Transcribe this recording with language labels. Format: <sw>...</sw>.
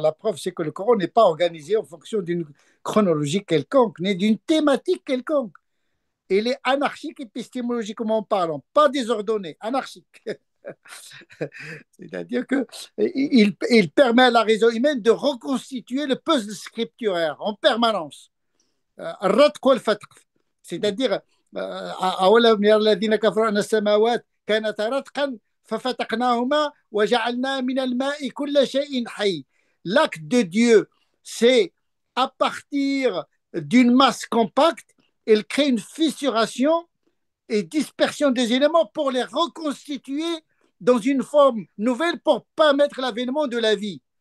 <fr>La preuve, c'est que le Coran n'est pas organisé en fonction d'une chronologie quelconque, ni d'une thématique quelconque. Il est anarchique épistémologiquement parlant, pas désordonné, anarchique. C'est-à-dire qu'il permet à la raison humaine de reconstituer le puzzle scripturaire en permanence.</fr> <ar>الرتق والفتق</ar> <fr>c'est-à-dire</fr> <ar>أولم يرى الذين كفروا أن السماوات كانتا رتقا ففتقناهما وجعلنا من الماء كل شيء حي.</ar> <fr>L'acte de Dieu, c'est à partir d'une masse compacte, il crée une fissuration et dispersion des éléments pour les reconstituer dans une forme nouvelle pour permettre l'avènement de la vie.</fr>